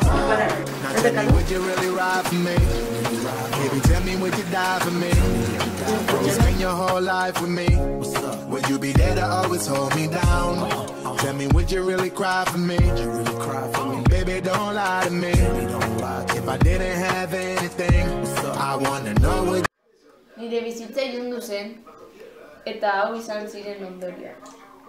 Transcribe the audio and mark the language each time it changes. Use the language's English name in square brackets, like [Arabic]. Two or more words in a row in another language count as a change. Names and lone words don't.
[English] Now tell me, would you really ride for me? Baby, tell me, would you die for me? Would you spend your whole life with me? Would you be there to always hold me down? Tell me, would you really cry for me? Baby, don't lie to me. If I didn't have anything, I wanna know what. [Basque] Nire bizitza ilundu zen, eta hau izan ziren ondorioak.